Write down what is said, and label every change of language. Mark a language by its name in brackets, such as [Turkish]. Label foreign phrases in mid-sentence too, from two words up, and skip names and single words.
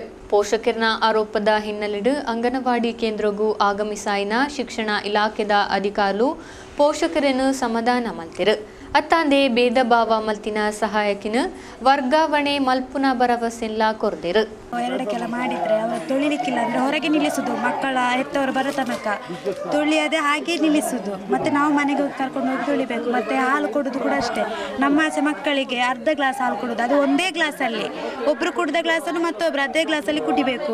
[Tulu] ಪೋಷಕರನ ಆರೋಪದ ಹಿನ್ನೆಲೆಡು ಅಂಗನವಾಡಿ ಕೇಂದ್ರಗೂ ಆಗಮಿಸಾಯಿನ ಶಿಕ್ಷಣ ಇಲಾಖೆದ ಅಧಿಕಾರುಲು ಪೋಷಕರನ್ನು ಸಮಾಧಾನ ಮಲ್ತಿರು. ಅತ್ತಾಂದೆ ಭೇದ ಭಾವ ಮಲ್ತಿನ ಸಹಾಯಕಿನ ವರ್ಗಾವಣೆ ಮಲ್ಪುನ ಭರವಸೆಲ್ಲ ಕೊರ್ದಿರು. [Kannada] ಎರಡಕ್ಕೆಲ್ಲ ಮಾಡಿದ್ರೆ ಅವರು ತೊಳಿಲಿಕ್ಕಿಲ್ಲ ಅಂದ್ರೆ ಹೊರಗೆ ನಿಲ್ಲಿಸುದು, ಮಕ್ಕಳ ಹೆತ್ತವರು ಬರೋ ತನಕ ತೊಳಿಯದೆ ಹಾಗೆ ನಿಲ್ಲಿಸುದು. ಮತ್ತೆ ನಾವು ಮನೆಗೆ ಹೋಗಿ ಕರ್ಕೊಂಡು ಹೋಗಿ ತೊಳಿಬೇಕು. ಮತ್ತೆ ಹಾಲು ಕೊಡೋದು ಕೂಡ ಅಷ್ಟೇ. ನಮ್ಮ ಆಚೆ ಮಕ್ಕಳಿಗೆ ಅರ್ಧ ಗ್ಲಾಸ್ ಹಾಲು ಕೊಡೋದು, ಅದು ಒಂದೇ ಗ್ಲಾಸಲ್ಲಿ. ಒಬ್ರು ಕುಡಿದ ಗ್ಲಾಸನ್ನು ಮತ್ತೊಬ್ರು ಅದೇ ಗ್ಲಾಸಲ್ಲಿ ಕುಡಿಬೇಕು.